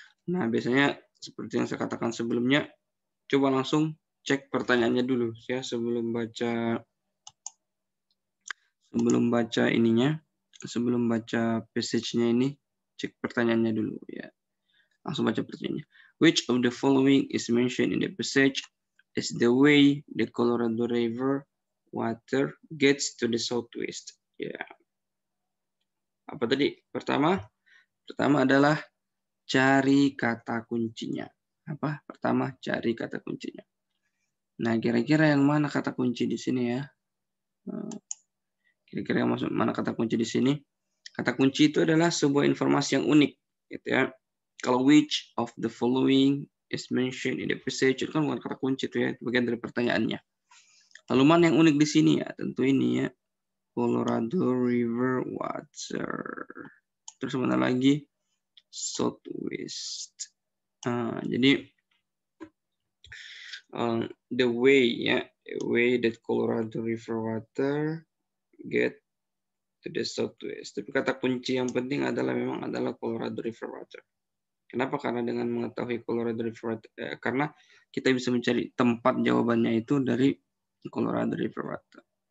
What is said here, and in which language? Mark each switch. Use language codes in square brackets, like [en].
[id] Nah, biasanya seperti yang saya katakan sebelumnya, coba langsung cek pertanyaannya dulu ya sebelum baca passage-nya ini, cek pertanyaannya dulu ya. Langsung baca pertanyaannya. [en] Which of the following is mentioned in the passage is the way the Colorado River water gets to the southwest? [id] Ya. Apa tadi? Pertama adalah cari kata kuncinya. Apa? Pertama, cari kata kuncinya. Nah, kira-kira yang mana kata kunci di sini ya? Kira-kira yang mana kata kunci di sini? Kata kunci itu adalah sebuah informasi yang unik, gitu ya. Kalau [en] which of the following is mentioned in the passage, [id] itu kan bukan kata kunci itu ya, itu bagian dari pertanyaannya. Lalu mana yang unik di sini ya? Tentu ini ya, Colorado River water. Terus mana lagi? Southwest. Jadi [en] the way that Colorado River water get to the southwest. [id] Tapi kata kunci yang penting adalah Colorado River water. Kenapa? Karena dengan mengetahui Colorado River water, karena kita bisa mencari tempat jawabannya itu dari Colorado River water.